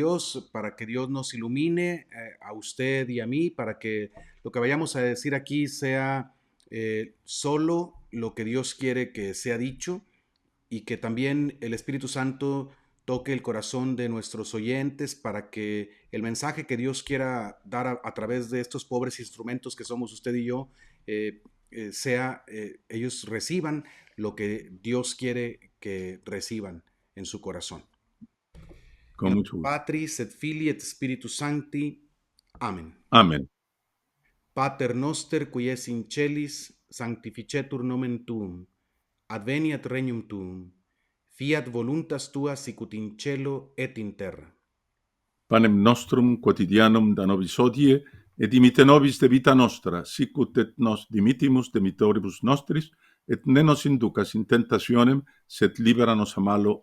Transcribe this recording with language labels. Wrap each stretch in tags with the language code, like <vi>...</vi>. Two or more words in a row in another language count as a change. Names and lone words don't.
<es>Dios, para que Dios nos ilumine a usted y a mí, para que lo que vayamos a decir aquí sea solo lo que Dios quiere que sea dicho y que también el Espíritu Santo toque el corazón de nuestros oyentes para que el mensaje que Dios quiera dar a través de estos pobres instrumentos que somos usted y yo, ellos reciban lo que Dios quiere que reciban en su corazón. Con mucho gusto.</es> <la>Patris et Filii et Spiritus Sancti. Amen.</la> <es>Amén.</es> <la>Pater noster qui es in celis, sanctificetur nomen tuum. Adveniat regnum tuum. Fiat voluntas tua sicut in cielo et in terra. Panem nostrum quotidianum da nobis hodie, et dimite nobis de vita nostra, sicut et nos dimittimus demitoribus nostris, et ne nos inducas in tentationem, sed libera nos a malo.</la>